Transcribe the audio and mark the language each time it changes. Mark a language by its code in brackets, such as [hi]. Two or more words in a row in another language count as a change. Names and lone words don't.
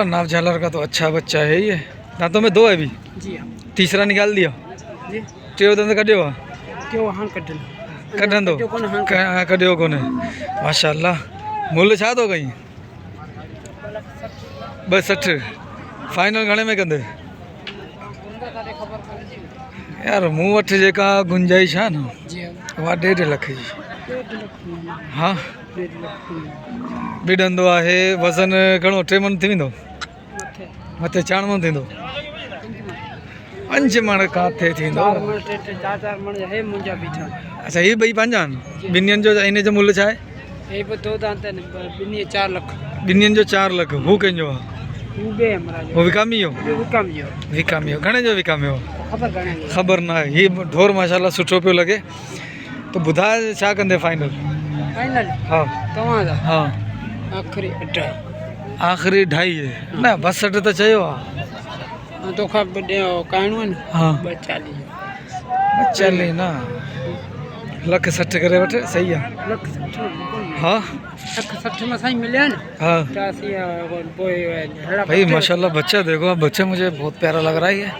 [hi] नाव झालर का तो अच्छा बच्चा है ये। दांतों में 2 है अभी? जी हाँ। तीसरा निकाल दिया? जी। [sd] टेव दांत कटियो? क्यों हाँ कटन कटन दो कटियो कोने माशाल्लाह। मुल छा तो गई? बस 60। फाइनल घणे में कंदे? यार मूं वटि जेका गुंजाइश आहे न, उहा 1.5 लख जी। हाँ, बिडंदो आहे। वज़न घणो? 3 मन थी वेंदो? मथे 4 मन थींदो? 5 मन काथे थींदो? अच्छा, ये ॿई पंहिंजा आहिनि? ॿिन्हिनि जो इन जो मुल्ह छा आहे? [hi] ये 2 दांत है, बिन्नी 4 लाख। [sd] ॿिन्हिनि जो 4 लख। हू कंहिंजो आहे? वो विकामी हो? विकामी हो। घणे जो विकामियो? ख़बर ना आहे। ये ढोर माशाल्लाह सुठो पियो लॻे। तो ॿुधाए छा कंदे फाइनल? हाँ हाँ, आखिरी 2.5। आख़िरी 2.5 [hi] है न? [sd] 62 तो चयो आहे। [hi] तो कहणो है न। हाँ, 240। [sd] चले ना, 1,60,000 करे वठे, [hi] सही है। [sd] 1,60,000। हाँ [hi] 1,60,000 में सही मिले है ना। हाँ भाई भाई माशाल्लाह बच्चा देखो आप, बच्चा मुझे बहुत प्यारा लग रहा है ये।